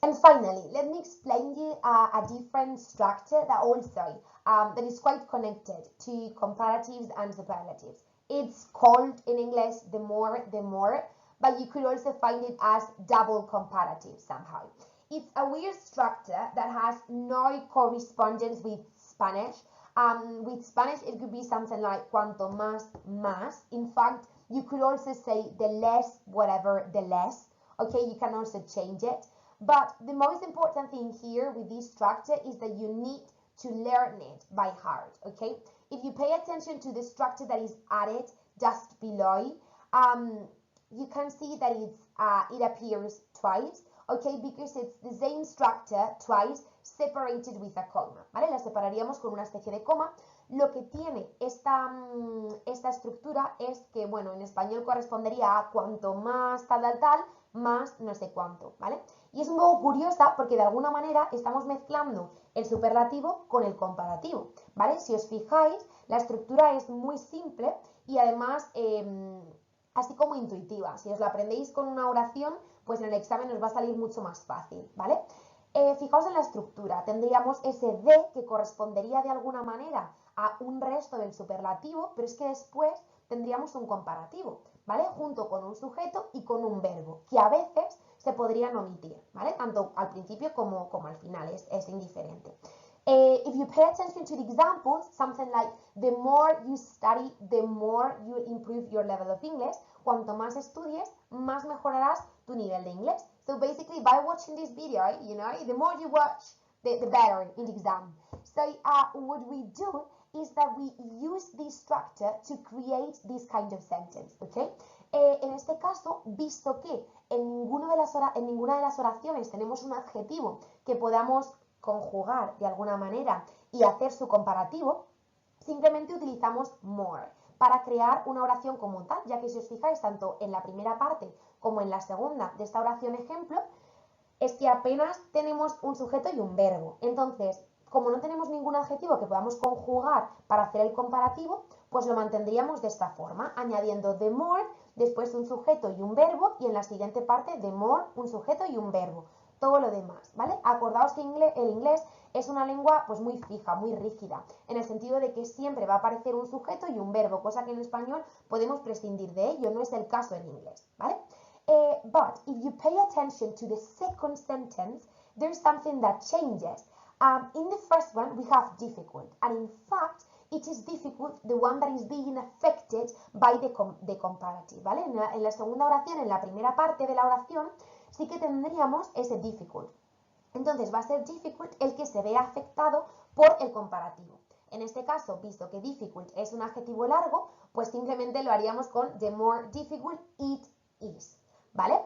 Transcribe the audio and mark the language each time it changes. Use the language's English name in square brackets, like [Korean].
[English] And finally, let me explain you a different structure that also that is quite connected to comparatives and superlatives. It's called in English the more, but you could also find it as double comparative somehow. It's a weird structure that has no correspondence with Spanish. With Spanish, it could be something like cuanto más, más. In fact, you could also say the less, whatever, the less. Okay, you can also change it. But the most important thing here with this structure is that you need to learn it by heart, okay? If you pay attention to the structure that is added just below, you can see that it appears twice, okay, because it's the same structure twice separated with a comma, ¿vale? [Spanish] La separaríamos con una especie de coma. Lo que tiene esta estructura es que, bueno, en español correspondería a cuanto más tal, más no sé cuánto, ¿vale? Y es un poco curiosa porque de alguna manera estamos mezclando el superlativo con el comparativo, ¿vale? Si os fijáis, la estructura es muy simple y además así como intuitiva. Si os la aprendéis con una oración, pues en el examen os va a salir mucho más fácil, ¿vale? Fijaos en la estructura, tendríamos ese de que correspondería de alguna manera a un resto del superlativo, pero es que después tendríamos un comparativo, ¿vale? Junto con un sujeto y con un verbo, que a veces se podrían omitir, ¿vale? Tanto al principio como al final, es indiferente. [English] If you pay attention to the examples, something like the more you study, the more you improve your level of English. [Spanish] Cuanto más estudies, más mejorarás tu nivel de inglés. [English] So basically, by watching this video, you know, the more you watch, the better in the exam. So what we do is that we use this structure to create this kind of sentence, okay? [Spanish] En este caso, visto que en ninguna de las oraciones tenemos un adjetivo que podamos conjugar de alguna manera y hacer su comparativo, simplemente utilizamos more para crear una oración como tal, ya que si os fijáis tanto en la primera parte como en la segunda de esta oración ejemplo, es que apenas tenemos un sujeto y un verbo. Entonces, como no tenemos ningún adjetivo que podamos conjugar para hacer el comparativo, pues lo mantendríamos de esta forma, añadiendo the more después un sujeto y un verbo, y en la siguiente parte the more, un sujeto y un verbo. Todo lo demás, ¿vale? Acordaos que el inglés es una lengua pues muy fija, muy rígida, en el sentido de que siempre va a aparecer un sujeto y un verbo, cosa que en español podemos prescindir de ello, no es el caso en inglés, ¿vale? [English] But if you pay attention to the second sentence, there's something that changes. In the first one, we have difficult, and in fact, it is difficult, the one that is being affected by the comparative, ¿vale? [Spanish] En la segunda oración, en la primera parte de la oración, sí que tendríamos ese difficult. Entonces va a ser difficult el que se vea afectado por el comparativo. En este caso, visto que difficult es un adjetivo largo, pues simplemente lo haríamos con [English] the more difficult it is, [Spanish] ¿vale?